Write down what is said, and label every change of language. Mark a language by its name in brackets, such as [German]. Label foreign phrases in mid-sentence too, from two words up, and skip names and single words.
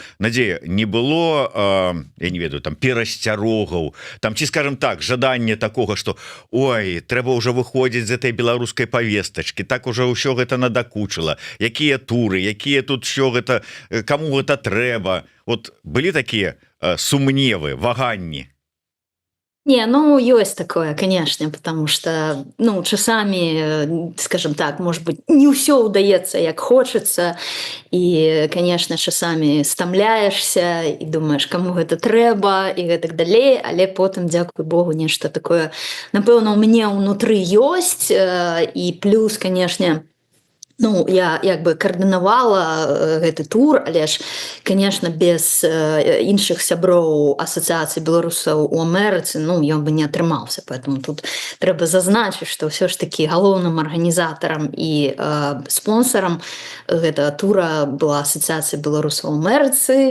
[Belarusian] Надзея, не было, я не ведаю, там перасцярогаў, там ці, скажем так, жаданне такога, што ой, трэба ўжо выходзіць з этой беларускай павестачкі, так ужо ўсё гэта надакучыла, якія туры, якія тут що гэта, каму гэта трэба. Вот былі такія сумневы, ваганні? [Russian] Не, есть такое, конечно, потому что, часами, скажем так, может быть, не все удается, як хочется, и, конечно, часами стамляешься и думаешь, [Belarusian] кому гэта трэба, и гэтак далей, але потым, дзякуй Богу, нешта такое, напэўна, у мяне ўнутры ёсць, [Russian] и плюс, конечно, [Belarusian] я як бы каардынавала гэты тур, але ж, конечно, без іншых сяброў Асацыяцыі беларусаў у Амерыцы, ён бы не атрымаўся. Поэтому тут трэба зазначыць, што ўсё ж такі галоўным арганізатарам і спонсарам гэтага тура была Асацыяцыя беларусаў у Амерыцы.